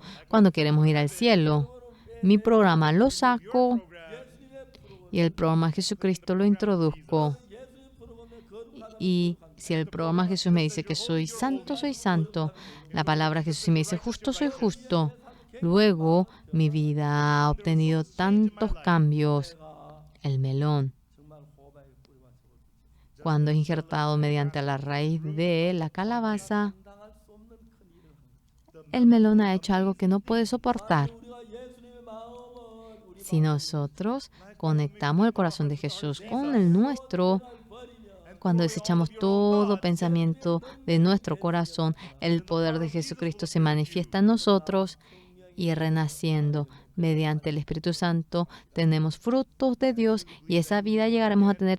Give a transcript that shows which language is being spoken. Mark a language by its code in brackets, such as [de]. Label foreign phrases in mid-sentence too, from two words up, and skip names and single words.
[es] Cuando queremos ir al cielo, mi programa lo saco y el programa Jesucristo lo introduzco. Y si el programa Jesús me dice que soy santo, la palabra Jesús si me dice justo, soy justo. Luego mi vida ha obtenido tantos cambios. El melón, [ko] 정말 호박에 뿌리 맞추고 [es] cuando es injertado mediante la raíz de la calabaza, [ko] 당할 수 없는 큰 일을 합니다. [es] el melón ha hecho algo que no puede soportar. [ko] 우리가 예수님의 마음을 우리 [es] Si nosotros conectamos el corazón de Jesús con el nuestro, cuando desechamos todo pensamiento de nuestro corazón, el poder de Jesucristo se manifiesta en nosotros y renaciendo mediante el Espíritu Santo tenemos frutos de Dios y esa vida llegaremos a tener.